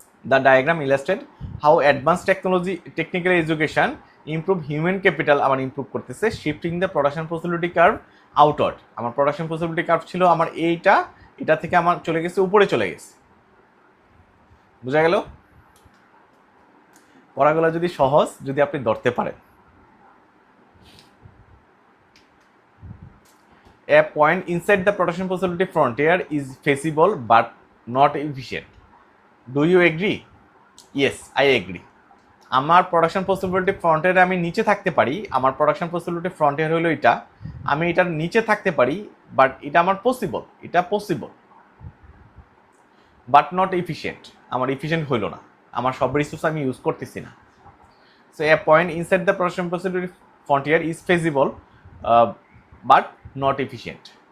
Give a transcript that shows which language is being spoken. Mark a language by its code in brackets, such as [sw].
[en] the diagram illustrate how advance technical education improve human capital, [bn] আমার improve করতেছে, [en] Shifting the production facility curve outward. [bn] আমার production facility curve ছিল আমার এটা থেকে আমার চলে গেছে, উপরে চলে গেছে। বোঝা গেল? পড়াগুলো যদি সহজ, যদি আপনি ধরতে পারেন। [en] A point inside the production facility frontier is feasible but not efficient. Do you agree? Yes, I agree. [bn] আমার প্রোডাকশন পসিবিলিটি ফ্রন্টিয়ারে আমি নিচে থাকতে পারি, আমার প্রোডাকশন পসিবিলিটি ফ্রন্টিয়ার হলো এটা, আমি এটার নিচে থাকতে পারি, বাট এটা আমার [en] Possible but not efficient. [bn] আমার এফিশিয়েন্ট হইলো না, আমার সব রিসোর্স আমি ইউজ করতেছি না। [en] So a point inside the production possibility frontier is feasible but not efficient.